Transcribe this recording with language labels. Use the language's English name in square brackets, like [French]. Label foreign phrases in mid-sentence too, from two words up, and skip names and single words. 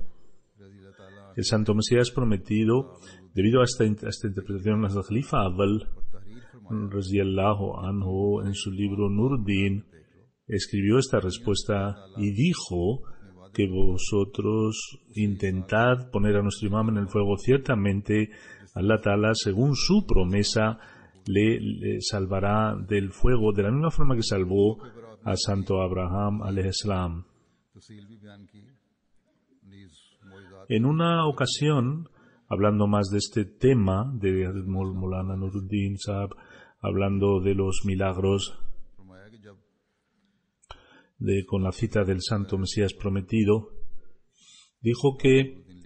[Spanish] El Santo Mesías prometido, debido a esta interpretación, el Khalifa Awwal [Arabic] رضي الله عنه, [Spanish] en su libro Nuruddin, escribió esta respuesta y dijo que vosotros intentad poner a nuestro imam en el fuego. Ciertamente Allah Ta'ala, según su promesa, le salvará del fuego de la misma forma que salvó a Santo Abraham [Arabic] عليه السلام. [Spanish] En una ocasión, hablando más de este tema de Maulana Nuruddin Sahab, hablando de los milagros, con la cita del Santo Mesías prometido, dijo que